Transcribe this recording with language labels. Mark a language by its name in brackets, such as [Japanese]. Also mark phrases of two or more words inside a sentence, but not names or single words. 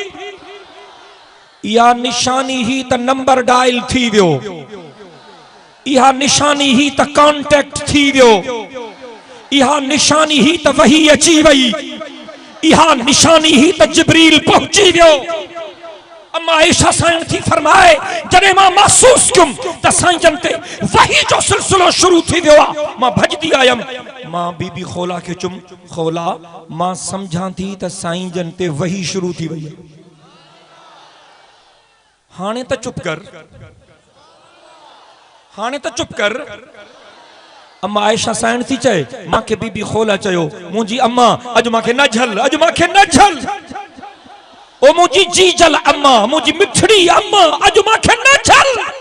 [Sindhi] इहा निशानी ही त नंबर डायल थी वियो, इहा निशानी ही त कॉन्टेक्ट थी वियो, इहा निशानी ही त वही अची वई, इहा निशानी ही त जिब्रील पहुंची वियो। अम्मा आयशा साईं थी फरमाए जॾहिं मां महसूस कयुम त साईं जन ते वही जो सिलसिलो शुरू थी वियो आहे, मां भजदी आयम। मां बीबी खोला के चुम खोला मां समझां थी त साईं जन ते वही शुरू थी वई, हाणे त चुप कर, हाणे त चुप कर। अम्मा आयशा साइण थी चए मांखे बीबी खोला चयो मुंहिंजी अम्मा अज मांखे न झल, अज मांखे न झल, ओ मुंहिंजी जीजल अम्मा, मुंहिंजी मिठड़ी अम्मा अज मांखे न झल।